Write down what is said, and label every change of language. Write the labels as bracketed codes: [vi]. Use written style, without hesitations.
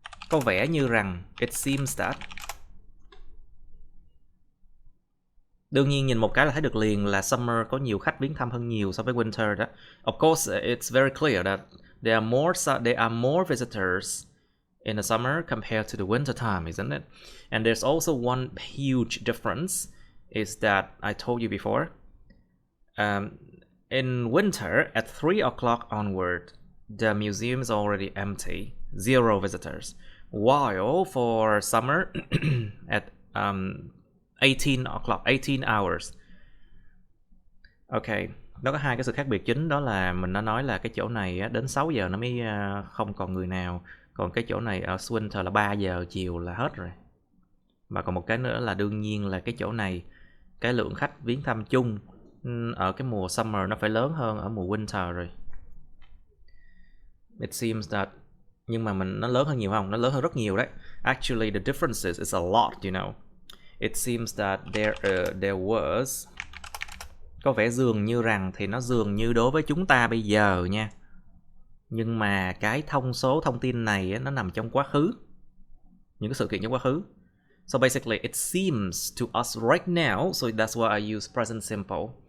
[vi] Có vẻ như rằng [en] it seems that. [vi] Đương nhiên nhìn một cái là thấy được liền là summer có nhiều khách viếng thăm hơn nhiều so với winter đó. [en] Of course, it's very clear that there are more visitors in the summer compared to the winter time, isn't it? And there's also one huge difference is that I told you before. In winter, at 3 o'clock onward, the museum is already empty, 0 visitors. While for summer, at 18 o'clock, 18 hours. [vi] Ok, nó có hai cái sự khác biệt chính, đó là mình đã nói là cái chỗ này đến 6 giờ nó mới không còn người nào. Còn cái chỗ này ở winter là 3 giờ chiều là hết rồi. Và còn một cái nữa là đương nhiên là cái chỗ này, cái lượng khách viếng thăm chung ở cái mùa summer nó phải lớn hơn ở mùa winter rồi. [en] It seems that, [vi] nhưng mà nó lớn hơn nhiều không? Nó lớn hơn rất nhiều đấy. [en] Actually the differences is a lot, you know. It seems that there was, [vi] có vẻ dường như rằng, thì nó dường như đối với chúng ta bây giờ nha. Nhưng mà cái thông tin này nó nằm trong quá khứ. Những cái sự kiện trong quá khứ. [en] So basically it seems to us right now, so that's why I use present simple.